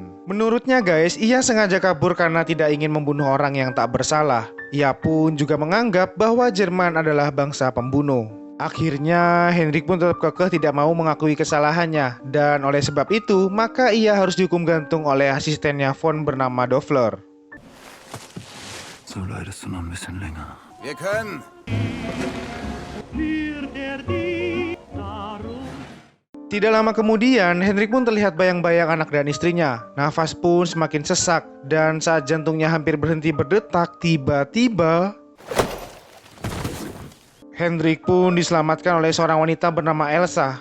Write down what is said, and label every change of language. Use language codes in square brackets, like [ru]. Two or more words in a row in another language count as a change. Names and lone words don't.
[id] Menurutnya guys, ia sengaja kabur karena tidak ingin membunuh orang yang tak bersalah. Ia pun juga menganggap bahwa Jerman adalah bangsa pembunuh. Akhirnya, Hendrik pun tetap kekeh tidak mau mengakui kesalahannya, dan oleh sebab itu, maka ia harus dihukum gantung oleh asistennya Von bernama Dofler. [de] So leidest du noch ein bisschen länger. Wir können. [id] Tidak lama kemudian, Hendrik pun terlihat bayang-bayang anak dan istrinya. Nafas pun semakin sesak, dan saat jantungnya hampir berhenti berdetak, tiba-tiba Hendrik pun diselamatkan oleh seorang wanita bernama Elsa.